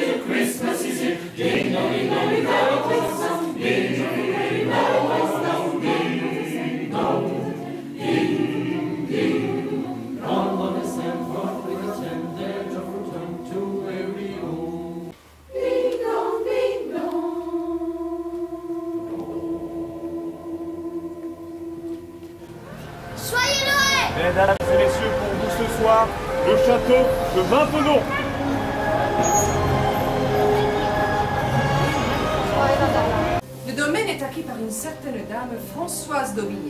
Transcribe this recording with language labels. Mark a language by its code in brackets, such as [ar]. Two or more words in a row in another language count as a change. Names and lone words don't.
[en] Christmas is here. Ding dong, ding dong, we got a Christmas. Ding dong, ding dong, ding dong, ding ding. All of us have fought with a tender, joyful tongue to where we go. Ding dong, ding dong. [fr] Joyeux Noël! Mesdames et messieurs, pour vous ce soir, le château de Maintenon. Le domaine est acquis par une certaine dame, Françoise d'Aubigné.